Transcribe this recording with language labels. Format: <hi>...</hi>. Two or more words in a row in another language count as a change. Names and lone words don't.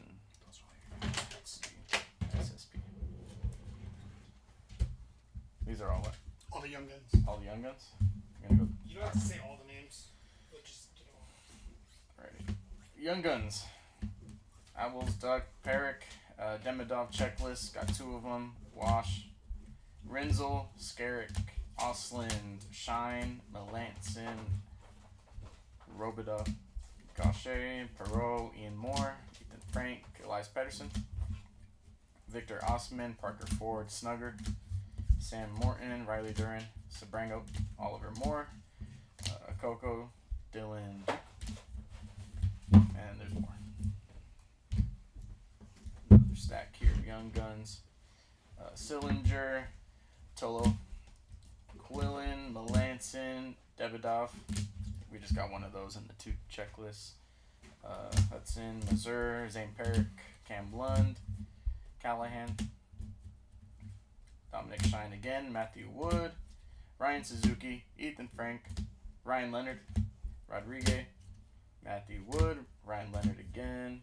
<en>Let's see. SSP. These are all what? All the Young Guns. All the Young Guns? I'm going to go. You don't have to say all the names, but just, Alrighty. Young Guns. Owls, Duck, Peric, Demidov checklist, got 2 of them. Wash, Rinzel, Skarek, Osland, Shine, Melanson, Robida, Gaucher, Perot, Ian Moore, Ethan Frank, Elias Pettersson, Victor Osman, Parker Ford, Snugger, Sam Morton, Riley Duran, Sabrango, Oliver Moore, Coco, Dylan, and there's more. Another stack here, Young Guns, Sillinger, Tolo, Quillen, Melanson, Davidoff. We just got one of those in the 2 checklists. Hudson, Mazur, Zane Peric, Cam Lund, Callahan, Dominic Shine again, Matthew Wood, Ryan Suzuki, Ethan Frank, Ryan Leonard, Rodriguez, Matthew Wood, Ryan Leonard again.</en>